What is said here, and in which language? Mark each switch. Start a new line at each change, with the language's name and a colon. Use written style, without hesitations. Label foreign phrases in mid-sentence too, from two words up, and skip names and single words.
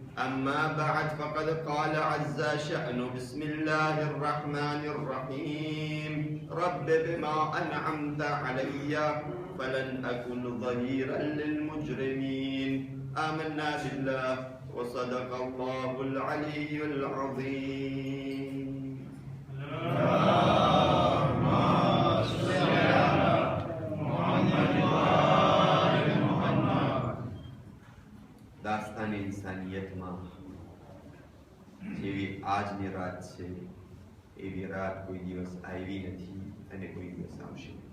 Arabic: أما بعد فقد قال عز شأنه بسم الله الرحمن الرحيم رب بما أنعمت علي فلن أكن ظهيرا للمجرمين. آمنا بالله وصدق الله العلي العظيم.
Gujarati: દાસ્તાન ઇન્સાનિયતમાં જેવી આજની રાત છે એવી રાત કોઈ દિવસ આવી નથી અને કોઈ દિવસ આવશે.